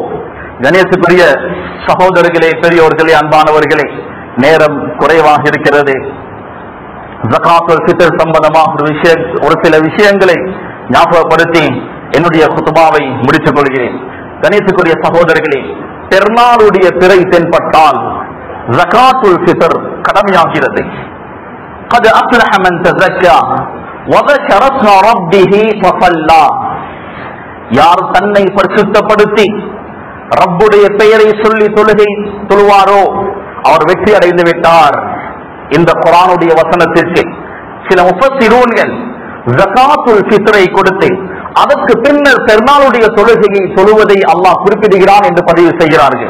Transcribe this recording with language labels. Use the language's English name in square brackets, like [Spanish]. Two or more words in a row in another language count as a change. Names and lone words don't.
[Tamil] கணேசுக்குரிய சகோதரர்களே, பெரியோர்களே, அன்பானவர்களே, நேரம் குறைவாக இருக்கிறது. [Arabic] زكاة الفطر [Tamil] சம்பந்தமாக ஒரு சில விஷயங்களை ஞாபகப்படுத்தி என்னுடைய குத்துபாவை முடித்துக் கொள்கிறேன். கணேசுக்குரிய சகோதரர்களே, பெருநாளுடைய பிறை தென்பட்டால் [Arabic] زكاة الفطر [Tamil] கடமையாகிறது. [Arabic] قد أفلح من تزكى وذكر اسم ربه فصلى. [Tamil] யார் தன்னை பரிசுத்தப்படுத்தி ரப்புடைய பெயரை சொல்லி தொழுவாரோ அவர் வெற்றி அடைந்து விட்டார். இந்த குர்ஆனுடைய வசனத்திற்கு சில முஃபஸ்ஸிரூன்கள் [Arabic] زكاة الفطر [Tamil] கொடுத்து அதற்கு பின்னர் பெருநாளுடைய தொழுகையை தொழுவதை அல்லாஹ் குறிப்பிடுகிறான் என்று பதிவு செய்கிறார்கள்.